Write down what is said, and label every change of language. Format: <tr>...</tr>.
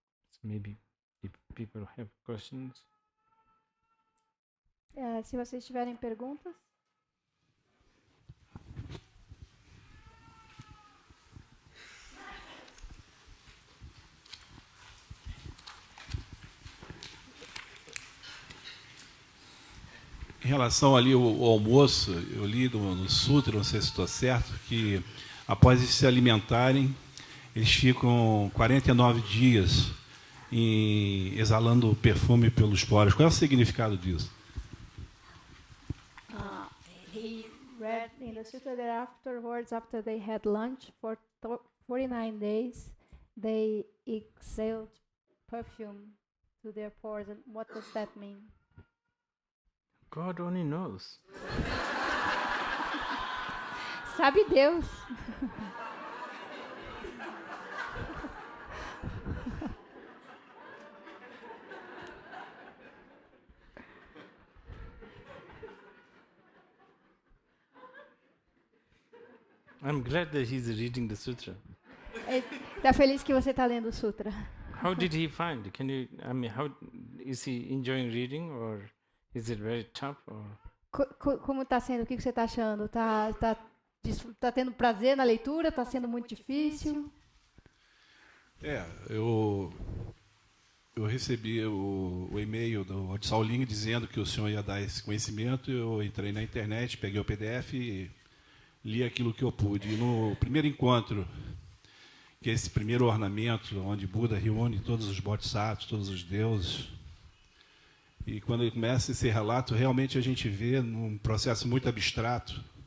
<en>So maybe if people have questions.</en> <pt>Se vocês tiverem perguntas. Em relação ali ao almoço, eu li no Sutra, não sei se estou certo, que após eles se alimentarem, eles ficam 49 dias exalando perfume pelos poros. Qual é o significado disso?</pt> <en>He read in the Sutra that afterwards, after they had lunch for 49 days, they exhaled perfume to their pores. And what does that mean? God only knows.</en> <pt>Sabe Deus.</pt> <en>I'm glad that he's reading the sutra.</en> <pt>Tá feliz que você está lendo o Sutra.</pt> <en>How did he find? Can you? I mean, how is he enjoying reading, or is it very tough? Or</en> <pt>Como está sendo? O que você está achando? Tá tendo prazer na leitura? Está sendo muito difícil? Eu recebi o e-mail do Odsal Ling dizendo que o senhor ia dar esse conhecimento. Eu entrei na internet, peguei o PDF e li aquilo que eu pude. E no primeiro encontro, que é esse primeiro ornamento, onde Buda reúne todos os bodhisattvas, todos os deuses, e quando ele começa esse relato, realmente a gente vê num processo muito abstrato.</pt>